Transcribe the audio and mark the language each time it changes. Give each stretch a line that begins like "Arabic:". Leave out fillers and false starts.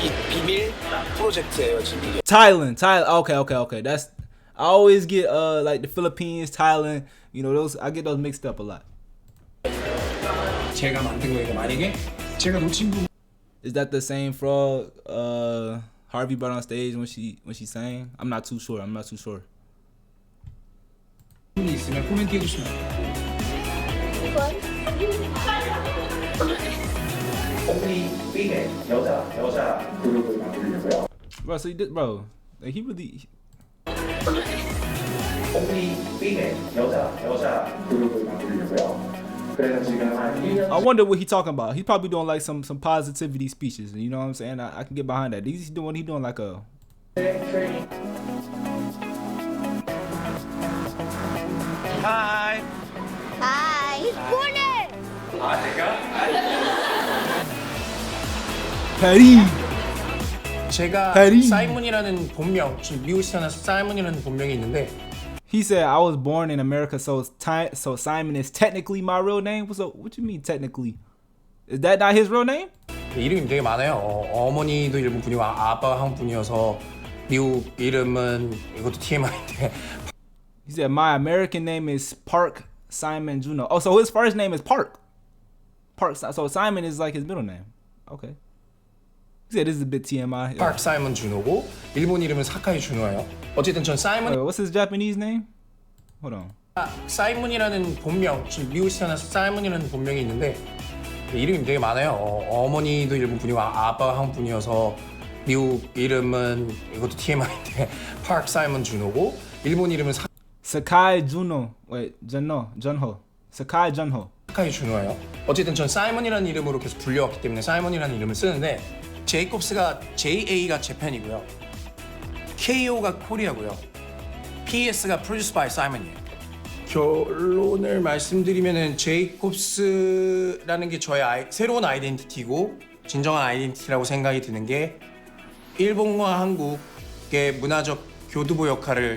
Korean: 비밀 프로젝트예요 지금.
English: Thailand. Okay. That's, I always get like the Philippines, Thailand. You know, those, I get those mixed up a lot.
Korean: 제가 만든 거니까 만약에 제가 놓친 부분.
English: Is that the same frog Harvey brought on stage when she sang? I'm not too sure.
Korean: 있으면 코멘트 해주시면 돼요. 여자 그룹을 만들려고요.
English: Bro, so you did, bro. Like he really.
Korean: 여자 그룹을 만들려고요. 그래서 지금 한 1년.
English: I wonder what he talking about. He probably doing like some positivity speeches. You know what I'm saying? I can get behind that. He doing like a.
Korean: 트레이닝. 하이. 하이. 코네. 아 제가?
English: Patty.
Korean: 제가 페리. 사이먼이라는 본명, 지금 미국에서 태어나서 사이먼이라는 본명이 있는데.
English: He said I was born in America, so Simon is technically my real name. So what you mean technically? Is that not his real name?
Korean: 이름이 되게 많아요. 어머니도 일본 분이고 아빠가 한국 분이어서 미국 이름은 이것도 TMI인데.
English: He said my American name is Park Simon Juno. Oh, so his first name is Park. So Simon is like his middle name. Okay. He said this is a bit TMI.
Korean: 파크 사이먼 준호고 일본 이름은 사카이 준호예요. 어쨌든 전 사이먼.
English: Wait, what's his Japanese name? Hold on.
Korean: 사이먼이라는 본명, 지금 미국에서 태어나서 사이먼이라는 본명이 있는데 이름이 되게 많아요. 어머니도 일본 분이고 아빠가 한국 분이어서 미국 이름은 이것도 TMI인데 파크 사이먼 준호고 일본 이름은
English: Sakai Juno. Wait, Junho. Sakai Junho.
Korean: 사카이 준호예요. 어쨌든 전 사이먼이라는 이름으로 계속 불려왔기 때문에 사이먼이라는 이름을 쓰는데 제이콥스가 JA가 재팬이고요. KO가 코리아고요. PS가
English: Produced by Simon
Korean: 이에요. 결론을 말씀드리면은 제이콥스라는 게 저의 새로운 아이덴티티고 진정한 아이덴티티라고 생각이 드는 게 일본과 한국의 문화적 교두보 역할을